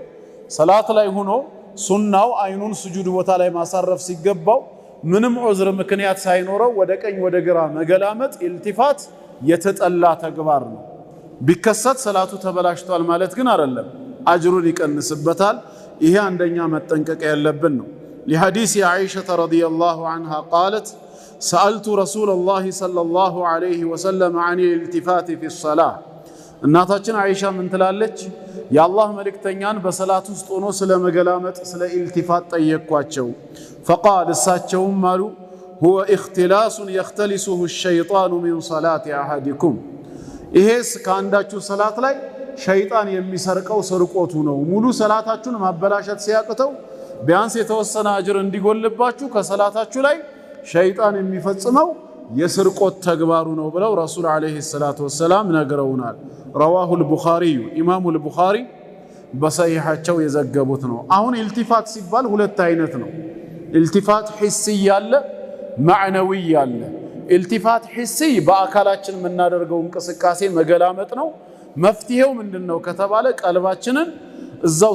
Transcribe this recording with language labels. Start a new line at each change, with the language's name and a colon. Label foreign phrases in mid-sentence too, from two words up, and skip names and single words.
Amharic: ሰላት ላይ ሆኖ ሱናው አይኑን ስጁድ ቦታ ላይ ማሳረፍ ሲገባው ምንም ዑዝር ምክንያት ሳይኖረው ወደ ቀኝ ወደ ግራ መገላመጥ ኢልቲፋት የተጠላ ተግባር ነው። ቢከሰት ሰላቱ ተበላሽቷል ማለት ግን አይደለም፣ አጅሩን ይቀንስበታል። ይሄ አንደኛ መጠንቀቅ ያለብን ነው።
Arabic: لحديث عائشة رضي الله عنها قالت سألت رسول الله صلى الله عليه وسلم عن الالتفات في الصلاة
Amharic: እናታችን አይሻ ምን ትላለች? የአላህ መልእክተኛን በሰላት ውስጥ ሆኖ ስለ መገላመጥ ስለ ኢልቲፋት ጠየቅኳቸው። فقال እሳቸውም አሉ
Arabic: هو اختلاس يختلسه الشيطان من صلاة أحدكم
Amharic: ይሄስ ከአንዳችሁ ሰላት ላይ ሸይጣን የሚሰርቀው ስርቆቱ ነው። ሙሉ ሰላታችሁን ማበላሸት ሲያቅተው ቢያንስ የተወሰነ አጅር እንዲጎልባችሁ ከሰላታችሁ ላይ ሸይጣን የሚፈጽመው የስርቆት ተግባሩ ነው ብለው ረሱል
Arabic: عليه الصلاة والسلام
Amharic: ነግረውናል።
Arabic: رواه البخاري الإمام البخاري
Amharic: በሰሂሐቸው የዘገቡት ነው። አሁን ኢልቲፋት ሲባል ሁለት አይነት ነው።
Arabic: التفات حسي
Amharic: ያለ ማዕነዊ ያለ።
Arabic: التفات حسي
Amharic: በአካላችን የምናደርገው እንቅስቃሴ መገላመጥ ነው። መፍትሄው ምንድነው ከተባለ ቀልባችንን እዛው